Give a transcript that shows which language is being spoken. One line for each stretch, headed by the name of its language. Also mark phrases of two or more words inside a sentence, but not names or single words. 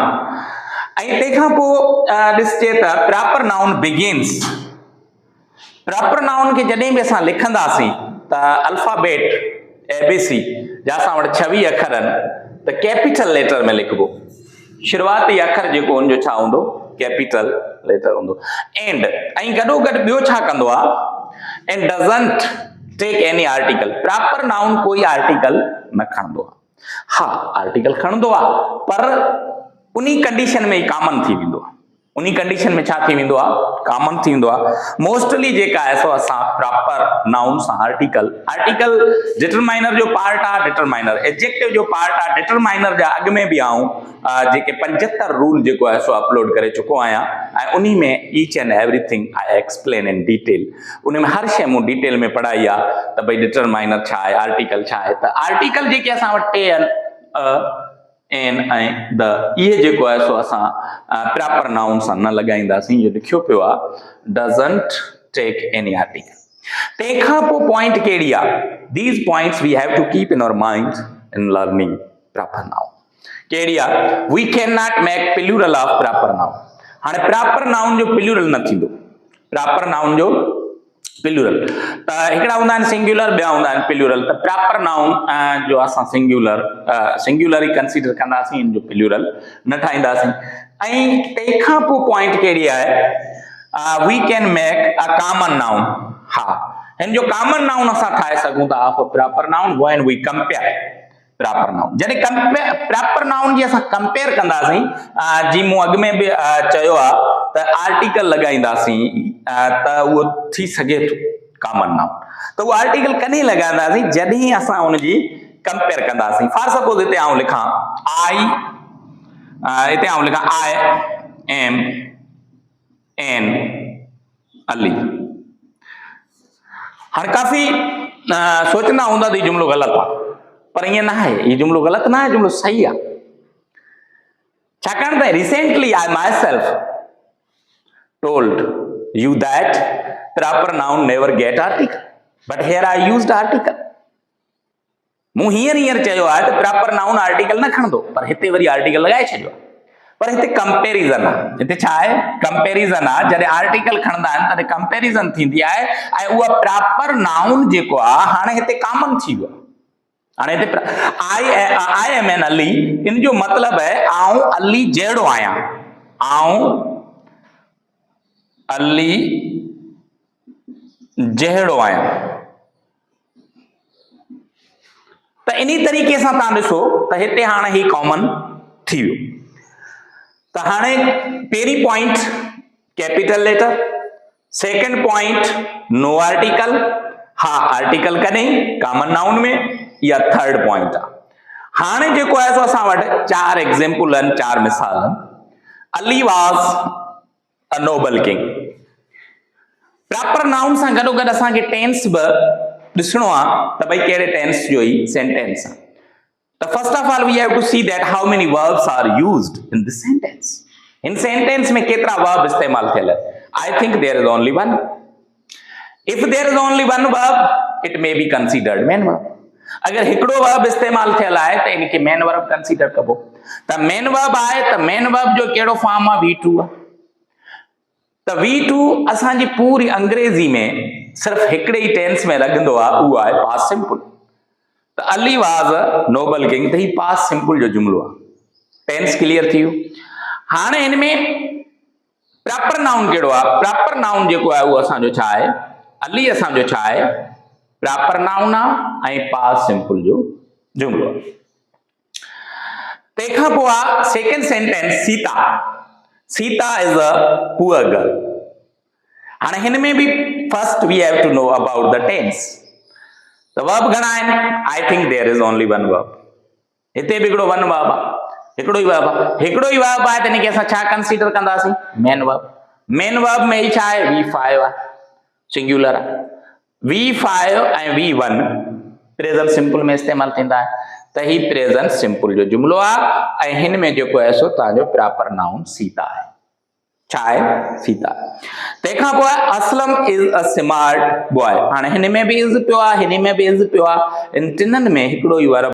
Sindhi: ऐं तंहिंखां पोइ ॾिसजे त
English: proper noun begins, proper noun
Sindhi: खे जॾहिं बि असां लिखंदासीं त
English: alphabet ABC
Sindhi: जा असां वटि 26 अखर आहिनि, त
English: capital letter
Sindhi: में लिखबो। शुरूआती अखर जेको हुनजो छा हूंदो?
English: capital letter
Sindhi: हूंदो। एंड ऐं गॾो गॾु ॿियो छा कंदो आहे?
English: and doesn't take any article. proper noun
Sindhi: कोई आर्टिकल न खणंदो आहे। हा, आर्टिकल खणंदो आहे, पर उन्ही कंडीशन में ई कॉमन थी वेंदो आहे। उन्ही कंडीशन में छा थी वेंदो आहे? कॉमन थी वेंदो आहे। मोस्टली जेका आहे सो असां
English: proper noun
Sindhi: सां
English: article determiner
Sindhi: जो पार्ट आहे,
English: determiner adjective
Sindhi: जो पार्ट आहे। डिटरमाइनर जा अॻु में बि आऊं जेके 75 रूल जेको आहे सो अपलोड करे चुको आहियां, ऐं उन्ही में
English: each and everything I explain in detail.
Sindhi: उन में हर शइ मूं डिटेल में पढ़ाई आहे त भई डिटरमाइनर छा आहे, आर्टिकल छा आहे। त आर्टिकल जेके असां वटि टे आहिनि, एन ऐं द, इहे जेको आहे सो असां
English: proper noun
Sindhi: सां न लॻाईंदासीं। इहो लिखियो पियो आहे
English: doesn't take any article.
Sindhi: तंहिंखां पोइ पॉइंट कहिड़ी आहे?
English: these points we have to keep in our mind in learning proper noun.
Sindhi: कहिड़ी आहे?
English: we can not make plural of proper noun.
Sindhi: हाणे
English: proper noun
Sindhi: जो प्लूरल न थींदो।
English: proper noun
Sindhi: जो प्लूरल त हिकिड़ा हूंदा आहिनि सिंगुलर, ॿिया हूंदा आहिनि प्लूरल। त
English: proper noun
Sindhi: जो असां सिंगुलर ई कंसीडर कंदासीं, इन जो प्लूरल न ठाहींदासीं। ऐं तंहिंखां पोइ पॉइंट कहिड़ी आहे?
English: we can make a common noun.
Sindhi: हा, हिन जो कॉमन नाउन असां ठाहे सघूं था
English: of proper noun when we compare proper noun.
Sindhi: जॾहिं
English: proper noun
Sindhi: जी असां कंपेयर कंदासीं, जी मूं अॻु में बि चयो आहे त आर्टिकल लॻाईंदासीं त उहो थी सघे थो कॉमन नाउन। त उहो आर्टिकल कॾहिं लॻाईंदासीं? जॾहिं असां उनजी कंपेयर कंदासीं।
English: for suppose
Sindhi: हिते आउं लिखां
English: I am an Ali.
Sindhi: हाणे काफ़ी सोचंदा हूंदा त हीउ जुमिलो ग़लति आहे, पर ईअं न आहे। हीउ जुमिलो ग़लति न आहे, जुमिलो सही आहे। छाकाणि त
English: recently I my self told you that proper noun never get article, but here I used article.
Sindhi: मूं हींअर चयो आहे त
English: proper noun
Sindhi: आर्टिकल न खणंदो, पर हिते वरी आर्टिकल लॻाए छॾियो। पर हिते कंपेरिज़न आहे। हिते छा आहे? कंपेरिज़न आहे। जॾहिं आर्टिकल खणंदा आहिनि तॾहिं कंपेरिज़न थींदी आहे, ऐं उहा प्रॉपर नाउन जेको आहे हाणे हिते कॉमन थी वियो। हाणे हिते
English: I am an Ali,
Sindhi: इन जो मतिलबु आहे आउं अली जहिड़ो आहियां, आउं अली जहिड़ो आहियां। त इन तरीक़े सां तव्हां ॾिसो त हिते हाणे ही कॉमन थी वियो। त त हाणे पहिरीं पॉइंट
English: capital letter, second point no article,
Sindhi: हा आर्टिकल कॾहिं
English: common noun
Sindhi: में, या
English: third point
Sindhi: आहे। हाणे जेको आहे सो असां वटि 4 एग्जाम्पल आहिनि, 4 मिसाल आहिनि।
English: Ali was a noble king. proper noun
Sindhi: सां गॾो गॾु असांखे टेंस बि ॾिसणो आहे त भई कहिड़े टेंस जो ई सेंटेंस आहे।
English: त first of all we have to see that how many verbs are used in this sentence।
Sindhi: इन सेंटेंस में केतिरा वर्ब इस्तेमाल थियल है?
English: I think there is only one. If there is only one verb it may be considered main verb.
Sindhi: अगर हिकिड़ो वर्ब इस्तेमाल थियल आहे त इनखे
English: main verb
Sindhi: कंसीडर कबो। त
English: main verb
Sindhi: आहे त
English: main verb
Sindhi: जो कहिड़ो फॉर्म आहे? V2 आहे। त V2 असांजी पूरी अंग्रेजी में सिर्फ हिकिड़े ई टेंस में लॻंदो आहे, उहो आहे
English: past simple. त Ali was a noble king,
Sindhi: त ही
English: past simple
Sindhi: जो जुमलो आहे। टेंस क्लियर थी वियो। हाणे हिन में
English: proper noun
Sindhi: कहिड़ो आहे?
English: proper noun
Sindhi: जेको आहे उहो असांजो छा आहे? अली असांजो छा आहे?
English: proper noun
Sindhi: आहे ऐं
English: past simple
Sindhi: जो जुमलो आहे। तंहिंखां पोइ आहे
English: second sentence
Sindhi: सीता।
English: Sita is a poor girl.
Sindhi: हाणे हिन में बि
English: first we have to know about the tense.
Sindhi: त वर्ब घणा आहिनि?
English: I think there is only one verb.
Sindhi: हिते बि हिकिड़ो
English: one verb
Sindhi: आहे, हिकिड़ो ई वर्ब आहे। हिकिड़ो ई वर्ब आहे त हिनखे असां छा कंसीडर कंदासीं?
English: main verb. main verb
Sindhi: में ई छा आहे? V5 आहे, सिंगुलर आहे। V5 ऐं V1
English: present simple
Sindhi: में इस्तेमाल थींदा आहिनि। त ही
English: present simple
Sindhi: जो जुमलो आहे ऐं हिन में जेको आहे सो तव्हांजो
English: proper noun
Sindhi: सीता आहे। छा आहे? सीता। तंहिंखां पोइ
English: Aslam is a smart boy.
Sindhi: हाणे हिन में बि इज़ पियो आहे, हिन में बि इज़ पियो आहे। इन टिननि में हिकिड़ो ई वर्ब